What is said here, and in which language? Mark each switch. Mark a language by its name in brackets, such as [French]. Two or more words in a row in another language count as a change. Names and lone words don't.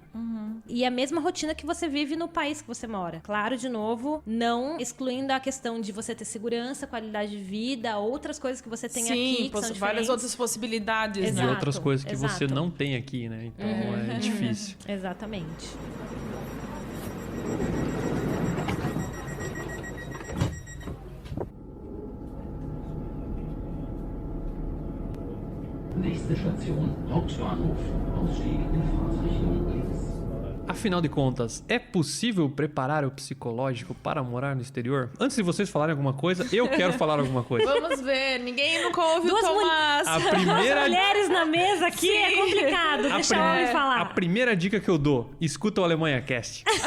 [Portuguese] E a mesma rotina que você vive no país que você mora. Claro, de novo, não excluindo a questão de você ter segurança, qualidade de vida, outras coisas que você tem aqui que são várias diferentes. outras possibilidades, E né? Exato, outras coisas que você exato. não tem aqui, né? Então é difícil. Exatamente. [German] Nächste Station, Hauptbahnhof. Ausstieg in Fahrtrichtung links. [Portuguese] Afinal de contas, é possível preparar o psicológico para morar no exterior? Antes de vocês falarem alguma coisa, eu quero falar alguma coisa. Vamos ver, ninguém nunca ouve Duas o Tomás. A primeira, Mulheres na mesa aqui é complicado. Deixa o homem a falar. primeira dica que eu dou, escuta o Alemanha Cast.